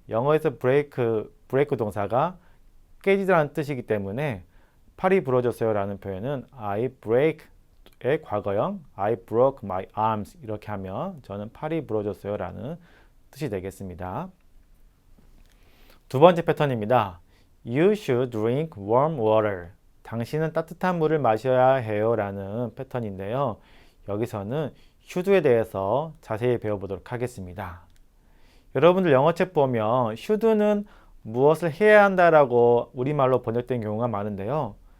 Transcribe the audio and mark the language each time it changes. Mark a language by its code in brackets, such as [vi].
[ko] 영어에서 브레이크 동사가 깨지다는 뜻이기 때문에 팔이 부러졌어요 라는 표현은 I break의 과거형 [en] I broke my arms [ko] 이렇게 하면 저는 팔이 부러졌어요 라는 뜻이 되겠습니다. 두 번째 패턴입니다. [en] You should drink warm water. [ko] 당신은 따뜻한 물을 마셔야 해요 라는 패턴인데요. 여기서는 should에 대해서 자세히 배워보도록 하겠습니다. 여러분들 영어책 보면 should는 무엇을 해야 한다라고 우리말로 번역된 경우가 많은데요.